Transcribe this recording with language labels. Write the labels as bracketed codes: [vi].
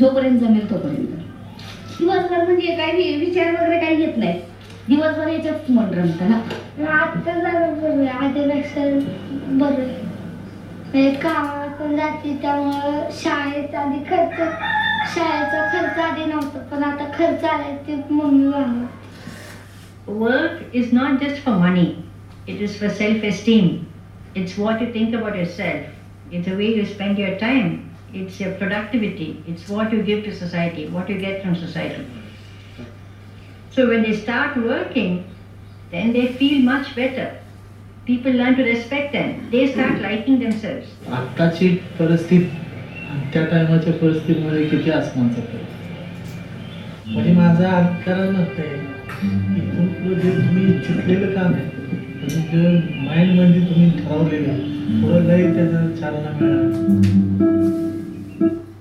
[mr] जोपर्यंत जमेल तोपर्यंत. दिवसभर म्हणजे काही विचार वगैरे काही येत नाही. दिवसभर याच्यात मन रमतं ना. आता जरा बरं आधीपेक्षा बरं. कामात पण जाते त्यामुळं शाळेचा खर्च आधी नव्हता, पण आता खर्च आलाय ते मम्मी झाला. [en] Work is not just for money. It is for self-esteem. It's what you think about yourself. It's the way you spend your time. It's your productivity. It's what you give to society, what you get from society. So when they start working, then they feel much better. People learn to respect them. They start liking themselves. [mr] आत्ताची परिस्थिती आणि त्या टायमाच्या परिस्थितीमध्ये किती आसमानचा फरक. म्हणजे माझा अंतराळ नसतंय इथून पुढे जे तुम्ही चितलेलं काम आहे, जे माइंडमध्ये तुम्ही ठरवलेलं पुढं लई त्याचं चालना मिळालं.